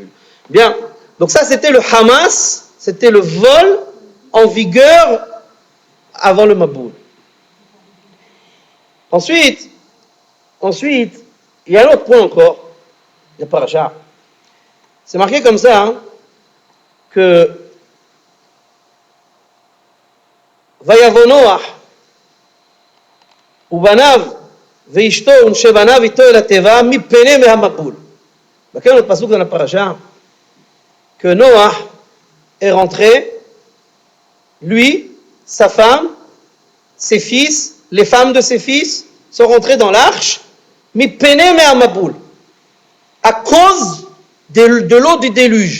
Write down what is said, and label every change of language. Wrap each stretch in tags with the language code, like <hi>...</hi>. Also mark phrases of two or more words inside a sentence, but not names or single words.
<fr>Bien, donc ça c'était le Hamas, c'était le vol en vigueur avant le Maboul. Ensuite, Ensuite, il y a un autre point encore, le paracha. C'est marqué comme ça, hein, que</fr> <he>ויבא נח, ובניו, ואשתו, ונשי בניו, אתו אל התבה, מפני מהמבול.</he> <fr>Quel est notre pasuk dans la paracha? Que Noach est rentré, lui, sa femme, ses fils, les femmes de ses fils sont rentrés dans l'arche,</fr> <he>מפני מהמבול,</he> <fr>à cause de l'eau du déluge.</fr>